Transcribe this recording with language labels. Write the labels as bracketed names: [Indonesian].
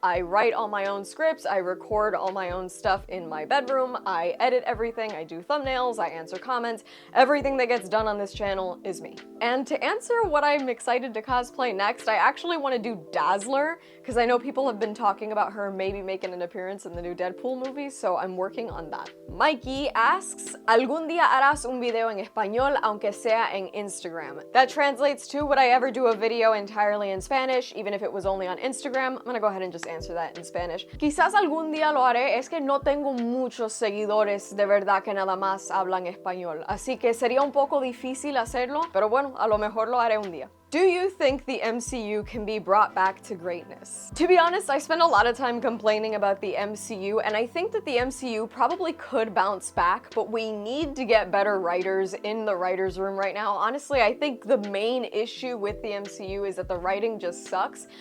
[English] I write all my own scripts, I record all my own stuff in my bedroom, I edit everything, I do thumbnails, I answer comments. Everything that gets done on this channel is me. And to answer what I'm excited to cosplay next, I actually want to do Dazzler, because I know people have been talking about her maybe making an appearance in the new Deadpool movie, so I'm working on that. Mikey asks, [Spanish] ¿Algún día harás un video en español aunque sea en Instagram? [English] That translates to, would I ever do a video entirely in Spanish, even if it was only on Instagram? I'm gonna go ahead and just answer that in Spanish. [Spanish] Quizás algún día lo haré, es que no tengo muchos seguidores de verdad que nada más hablan español, así que sería un poco difícil hacerlo, pero bueno, a lo mejor lo haré un día. [English] Do you think the MCU can be brought back to greatness? To be honest, I spend a lot of time complaining about the MCU, and I think that the MCU probably could bounce back, but we need to get better writers in the writer's room right now. Honestly, I think the main issue with the MCU is that the writing just sucks.